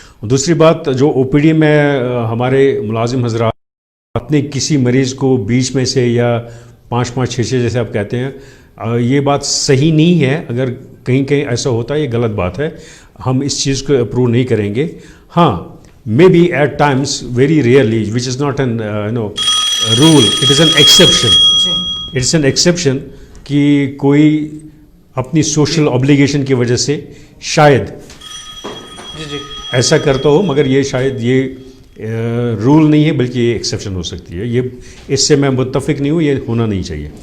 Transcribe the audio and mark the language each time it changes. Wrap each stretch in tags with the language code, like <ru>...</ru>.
<ur>دوسری بات، جو OPD میں ہمارے ملازم حضرات اپنے کسی مریض کو بیچ میں سے یا 5 6 جیسے آپ کہتے ہیں، یہ بات صحیح نہیں ہے. اگر کہیں ایسا ہوتا ہے یہ غلط بات ہے، ہم اس چیز کو اپروو نہیں کریں گے.</ur> <en>ہاں maybe at times very rarely which is not an rule, it is an exception. It's an exception</en> <ur>کہ کوئی اپنی سوشل اوبلیگیشن کی وجہ سے شاید جی ایسا کرتا ہو، مگر یہ شاید یہ رول نہیں ہے بلکہ یہ ایکسیپشن ہو سکتی ہے. یہ اس سے میں متفق نہیں ہوں، یہ ہونا نہیں چاہیے.</ur>